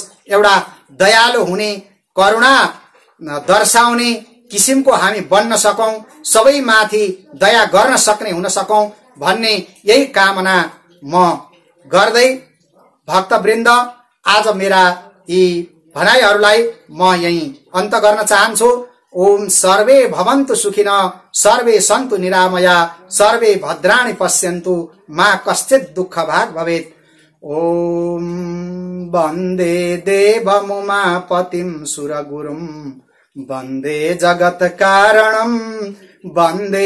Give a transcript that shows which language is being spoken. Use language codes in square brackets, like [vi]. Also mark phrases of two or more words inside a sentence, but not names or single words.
[ne] एउटा दयालु हुने, करुणा दर्शाउने किसिमको हामी बन्न सकौं, सबैमाथि दया गर्न सक्ने हुन सकौं भन्ने यही कामना म गर्दै भक्तवृन्द आज मेरा यी भनाइहरूलाई म यही अन्त गर्न चाहन्छु। [sa] ओम सर्वे भवन्तु सुखिनः, सर्वे सन्तु निरामया, सर्वे भद्राणि पश्यन्तु, मा कश्चित् दुःख भाग् भवेत्। ओम वन्दे देवमुमापतिं सुरगुरुं, वन्दे जगत् कारणं, वन्दे